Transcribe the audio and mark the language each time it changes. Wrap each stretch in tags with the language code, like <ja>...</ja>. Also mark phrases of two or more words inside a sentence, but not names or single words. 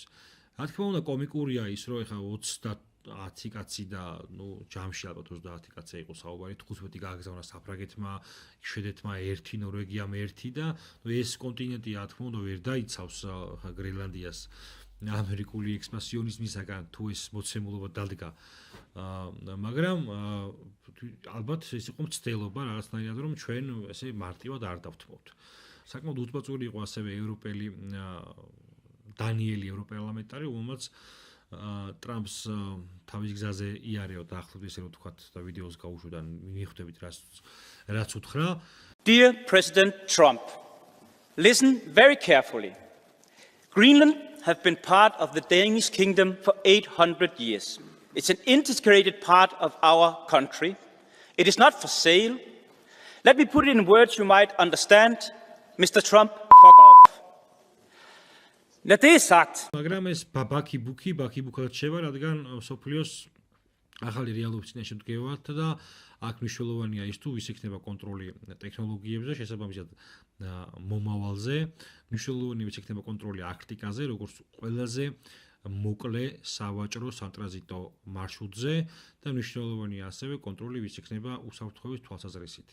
<ka>რა თქმა უნდა, კომიკურია ის, რომ ეხა 10 კაცი და ჯამში ალბათ 30 კაცი იყო საუბარი, 15 გააგზავნა საფრანგეთმა, შვედეთმა 1, ნორვეგიამ 1 და ეს კონტინენტი რა თქმა უნდა ვერ დაიცავს გრენლანდიას ამერიკული ექსპანსიონიზმისაგან თუ ეს მოცემულობა დადგა, მაგრამ ალბათ ეს იყო მცდელობა რაღაცნაირად, რომ ჩვენ ესე მარტივად არ დავთმობთ. საკმაოდ უთბაწური იყო ასევე ევროპელი დანიელი ევროპარლამენტარი, რომელმაც ტრამპს თავის გზაზე იარეო დაახლოებით ესე რომ თქვათ და ვიდეოს გაუშვდა, მიხვდებით რაც უთხრა.</ka> <en>Dear President Trump, listen very carefully. Greenland have been part of the Danish kingdom for 800 years. It's an integrated part of our country. It is not for sale. Let me put it in words you might understand. Mr. Trump, fuck off.</en> <da>Det er sagt.</da> <ka>მაგრამ ეს ბაკი-ბუკად შევა, რადგან სოფლიოს ახალი რეალობის წინაშე დგევართ და აქ მნიშვნელოვანია ის თუ ვის იქნება კონტროლი ტექნოლოგიებზე, შესაბამისად მომავალზე, მნიშვნელოვანია ვის იქნება კონტროლი არქტიკაზე, როგორც ყველაზე მოკლე სავაჭრო სატრანზიტო მარშრუტზე და მნიშვნელოვანია ასევე კონტროლი ვის იქნება უსაფრთხოების თვალსაზრისით.</ka>